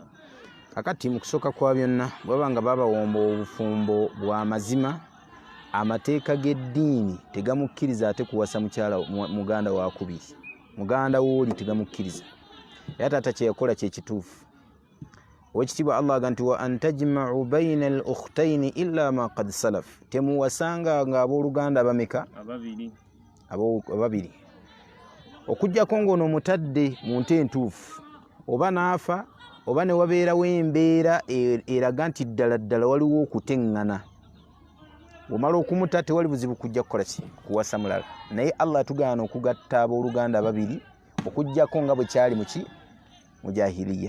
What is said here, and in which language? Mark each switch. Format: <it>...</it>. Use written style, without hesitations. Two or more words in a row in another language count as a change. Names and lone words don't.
<lg>Kakati mu kusooka kwa byonna bwaba nga babawomba obufumbo bwa mazima, amateeka g'eddiini tegamukkiriza ate kuwasa mukyala muganda wakubiri. Muganda wooli tegamukkiriza. Era taata kye yakola kye kituufu. Owekitiibwa Allah aganti</lg> <ar>وأن تجمعوا بين الأختين إلا ما قد سلف,</ar> <lg>temuwasanga nga abooluganda bameka ababiri okujjako ng'ono omutadde mu nte entuufu oba naafa oba ne wabeerawo embeera eraga nti ddala ddala waliwo okuteŋŋana. Omala okumuta tewali buzibu kujja kukola ki kuwasa mulala, naye Allah tugaana okugatta abooluganda babiri okujjako nga bwe kyali mu jahiliya.</lg>